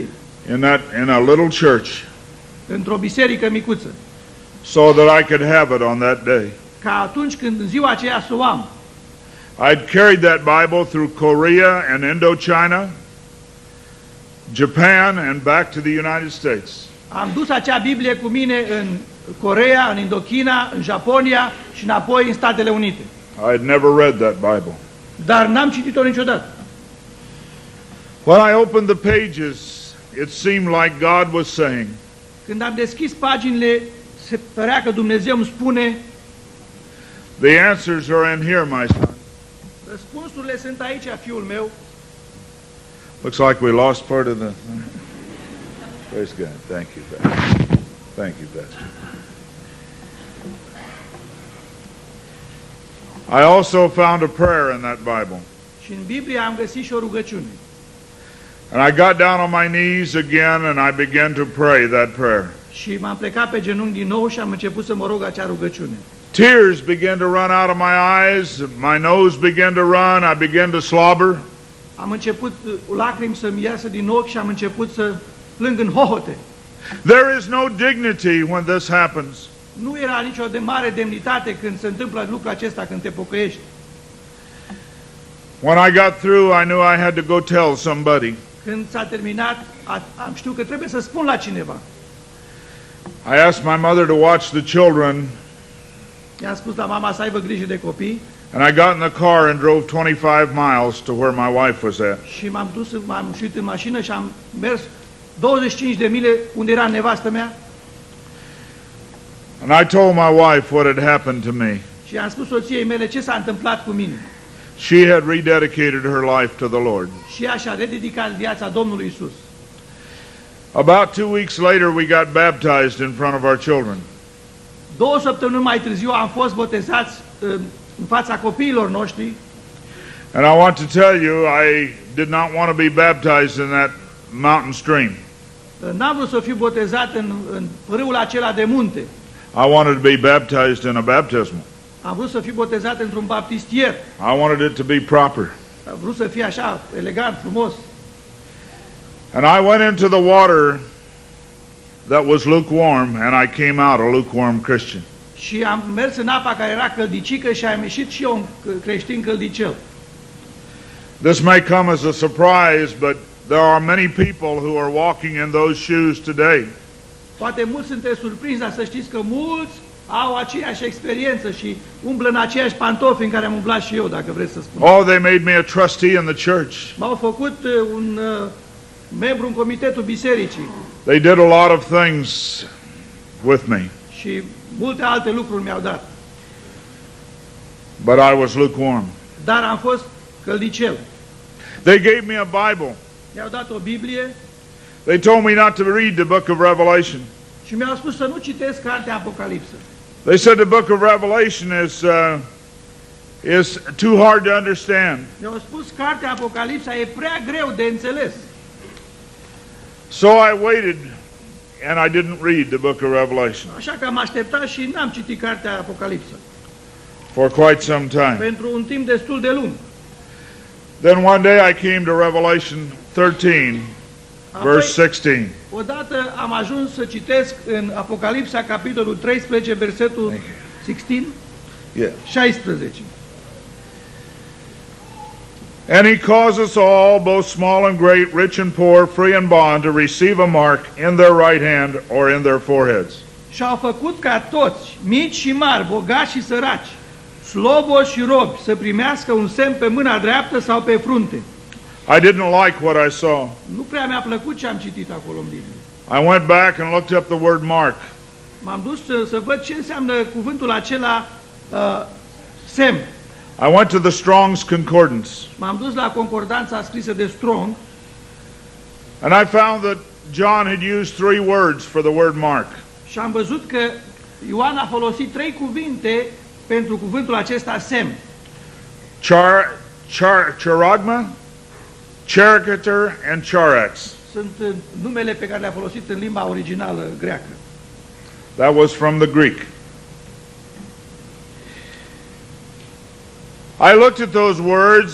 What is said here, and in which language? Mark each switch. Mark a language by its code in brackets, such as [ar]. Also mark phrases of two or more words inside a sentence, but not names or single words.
[en] In a little church, [ro] într-o biserică micuță, [en] so that I could have it on that day. [ro] ca atunci când în ziua aceea să o am. [en] I'd carried that Bible through Korea and Indochina, Japan, and back to the United States. [ro] Am dus acea Biblie cu mine în Coreea, în Indochina, în Japonia și înapoi în Statele Unite. [en] I had never read that Bible. [ro] Dar n-am citit-o niciodată. [en] When I opened the pages, it seemed like God was saying, [ro] Când am deschis paginile, se părea că Dumnezeu îmi spune, [en] "The answers are in here, my son." [ro] răspunsurile sunt aici, fiul meu. [en] Looks like we lost part of the... Praise God. Thank you, Pastor. Thank you, Pastor. I also found a prayer in that Bible. [ro] Și în Biblie am găsit și o rugăciune. [en] And I got down on my knees again and I began to pray that prayer. [ro] Și m-am plecat pe genunchi din nou și am început să mă rog acea rugăciune. [en] Tears began to run out of my eyes. My nose began to run. I began to slobber. [ro] Am început lacrimi să-mi iasă din ochi și am început să plâng în hohote. [en] There is no dignity when this happens. [ro] Nu era nicio de mare demnitate când se întâmplă lucrul acesta, când te pocăiești. [en] When I got through, I knew I had to go tell somebody. [ro] Când s-a terminat, am știut că trebuie să spun la cineva. [en] I asked my mother to watch the children, [ro] I-am spus la mama să aibă grijă de copii [en] and I got in the car and drove 25 miles to where my wife was at. [ro] și m-am șuit în mașină și am mers 25 de mile unde era nevastă mea [en] And I told my wife what had happened to me. [ro] și am spus soției mele ce s-a întâmplat cu mine. [en] she had rededicated her life to the Lord. [ro] Și ea și-a rededicat viața Domnului Isus. [en] About 2 weeks later, we got baptized in front of our children. [ro] 2 săptămâni mai târziu am fost botezați în fața copiilor noștri. [en] And I want to tell you, I did not want to be baptized in that mountain stream. [ro] N-am vrut să fiu botezat în râul acela de munte. [en] I wanted to be baptized in a baptismal. [ro] Am vrut să fiu botezat într-un baptistier. [en] I wanted it to be proper. [ro] Am vrut să fie așa, elegant, frumos. [en] And I went into the water that was lukewarm, and I came out a lukewarm Christian. [ro] Și am mers în apa care era căldicică și am ieșit și eu un creștin căldicel. [en] This may come as a surprise, but there are many people who are walking in those shoes today. [ro] Poate mulți sunteți surprinși, dar să știți că mulți au aceeași experiență și umblă în aceiași pantofi în care am umblat și eu, dacă vreți să spun. [en] Oh, they made me a trustee in the church. [ro] M-au făcut un membru în comitetul bisericii. [en] They did a lot of things with me, [ro] Și multe alte lucruri mi-au dat. [en] but I was lukewarm. [ro] Dar am fost căldicel. [en] They gave me a Bible. [ro] Mi-au dat o Biblie [en] They told me not to read the book of Revelation. [ro] și mi-au spus să nu citesc cartea Apocalipsă. [en] They said the book of Revelation is too hard to understand. [ro] Mi-au spus cartea Apocalipsa e prea greu de înțeles. [en] So I waited and I didn't read the book of Revelation [ro] Așa că am așteptat și n-am citit cartea Apocalipsă [en] for quite some time. [ro] pentru un timp destul de lung. [en] Then one day I came to Revelation 13, verse 16. [ro] Odată am ajuns să citesc în Apocalipsa, capitolul 13, versetul 16. [en] And he causes all, both small and great, rich and poor, free and bond, to receive a mark in their right hand or in their foreheads. [ro] Și au făcut ca toți, mici și mari, bogați și săraci, slobozi și robi, să primească un semn pe mâna dreaptă sau pe frunte. [en] I didn't like what I saw. [ro] Nu prea mi-a plăcut ce am citit acolo în Biblie. [en] I went back and looked up the word mark. [ro] M-am dus să văd ce înseamnă cuvântul acela semn. [en] I went to the Strong's Concordance, [ro] M-am dus la concordanța scrisă de Strong [en] and I found that John had used 3 words for the word mark. [ro] și am văzut că Ioan a folosit 3 cuvinte pentru cuvântul acesta semn. [en] Charagma, charicator, and charax. [ro] Sunt numele pe care le-a folosit în limba originală greacă. [en] That was from the Greek. I looked at those words.